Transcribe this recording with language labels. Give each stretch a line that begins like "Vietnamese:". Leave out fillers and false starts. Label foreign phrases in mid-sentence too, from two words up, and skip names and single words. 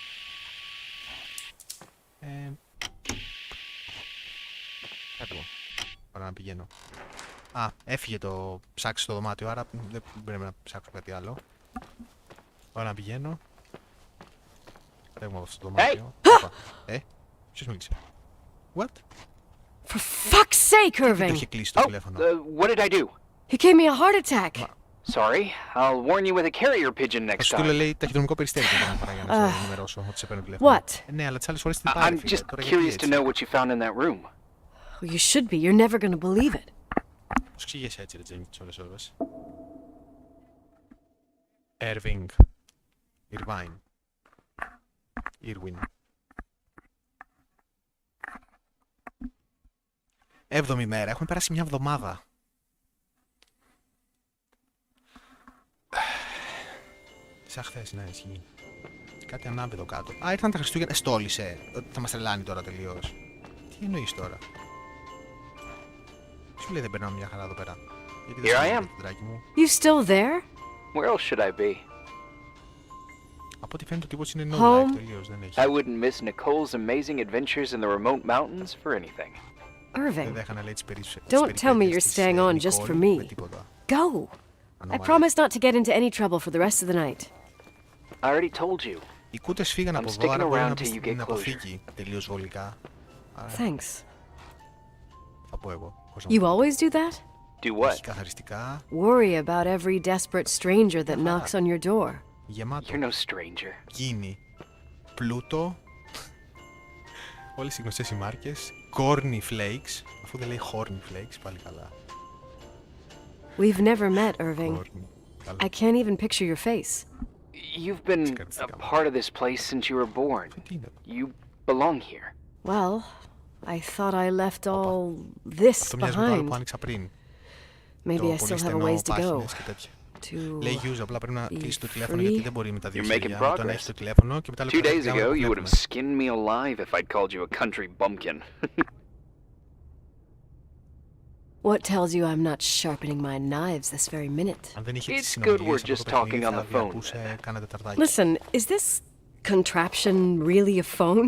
Greek: Κάτω. Ωραία να πηγαίνω. Α, έφυγε το ψάξι στο δωμάτιο, άρα δεν πρέπει να ψάξω κάτι άλλο. Ωραία να πηγαίνω. Φεύγουμε από αυτό το δωμάτιο. Ποιος μίλησε?
English: What? For fuck's sake, Irving!
Greek: Το είχε κλείσει το τηλέφωνο.
English: What did I do? He gave me a heart attack. Sorry, I'll warn you with a carrier pigeon next
Greek: σου
English: time.
Greek: του λέει ταχυδρομικό περιστέρι για να σε ενημερώσω ότι σε παίρνω τηλέφωνο.
English: What?
Greek: Ναι, αλλά τις άλλες φορές την πάρει.
English: I'm just curious to know what you found in that room. Well, you should be. You're never gonna believe it.
Greek: Πώς ξηγέσαι έτσι ρε Τζέιμι τις ώρες. Irving. Irvine. Irwin. 7η μέρα. Έχουμε περάσει μια εβδομάδα. Σαν χθες, ναι, ισχύει. Κάτι ανάβει εδώ κάτω. Α, ήρθαν τα Χριστούγεννα. Στόλισε. Ότι θα μας τρελάνει τώρα τελείως. Τι εννοείς τώρα? Σου λέει δεν περνάω μια χαρά εδώ πέρα. Γιατί δεν
English: Here I am. You still there? Where else should I be?
Greek: Από ό,τι φαίνεται ο τύπος είναι no-life τελείως, δεν έχει.
English: I wouldn't miss Nicole's amazing adventures in the remote mountains for anything. Irving,
Greek: Δεν θα λέει τις
English: don't tell me you're staying on just for me. Go! I promise not to get into any trouble for the rest of the night. I already told you.
Greek: Οι κούτες φύγαν από εδώ, άρα μπορεί να μπει στην αποθήκη τελείως βολικά.
English: Thanks.
Greek: Θα πω εγώ.
English: You always do that? Do what?
Greek: Καθαριστικά.
English: Worry about every desperate stranger that knocks on your door.
Greek: Γεμάτο.
English: You're no stranger.
Greek: Γκίνι. Πλούτο. Όλες οι γνωστές οι μάρκες. Corny Flakes. Αφού δεν λέει Horny Flakes, πάλι καλά.
English: We've never met, Irving. I can't even picture your face. You've been a part of this place since you were born. You belong here. Well, I thought I left all this behind. Maybe I still have a ways to go.
Greek: Λέει use, απλά πρέπει να κλείσει το τηλέφωνο γιατί δεν μπορεί με τα δύο χέρια. Το να έχει το τηλέφωνο και μετά
English: 2 days ago you would have skinned me alive if I'd called you a country bumpkin. What tells you I'm not sharpening my knives this very minute? It's good we're just talking on the phone. Listen, is this contraption really a phone?